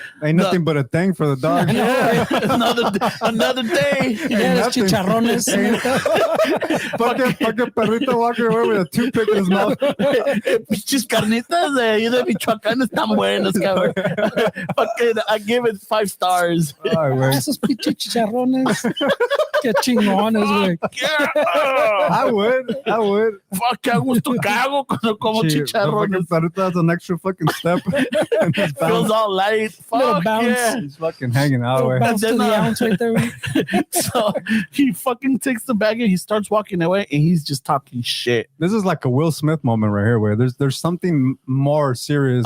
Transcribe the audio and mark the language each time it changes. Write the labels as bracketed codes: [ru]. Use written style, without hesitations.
[en] Ain't nothing but a thing for the dog. Yeah, another day. [es] Yeah, los [en] nothing. [es] chicharrones. [en] Fucking perrito walking away with a toothpick in his mouth. [es] Pinches carnitas de ahí de Michoacán están buenas, cabrón. [en] Fucking, I give it 5 stars. [es] Ay, güey. Esos pinches chicharrones. Qué chingones, güey. [en] Yeah. I would. would. [es] Fuck, qué gusto cago cuando como chicharrones. [en] That's an extra fucking step. Feels all light. Little Fuck bounce. yeah. He's fucking hanging out. Little Way. bounce to then, the ounce right there. So he fucking takes the bag and he starts walking away and he's just talking shit. This is like a Will Smith moment right here, where there's something more serious.